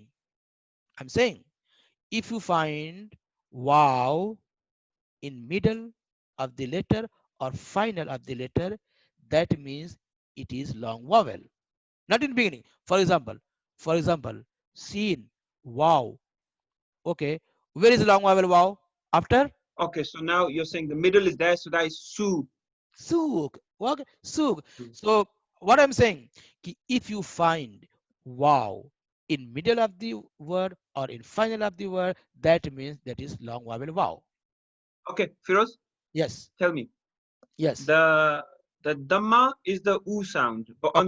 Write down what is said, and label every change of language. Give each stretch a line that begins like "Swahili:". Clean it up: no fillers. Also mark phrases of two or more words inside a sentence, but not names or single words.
English: I'm saying if you find wow in middle of the letter or final of the letter, that means it is long vowel, not in beginning. For example, seen, wow. Okay, where is long vowel wow? After Okay, so now you're saying the middle is there, so that is su. suk. Okay, suk. Su. So what I'm saying, if you find wow in middle of the word or in final of the word, that means that is long vowel wow. Okay, Firoz, Yes, tell me. yes. The dhamma is the u sound, but on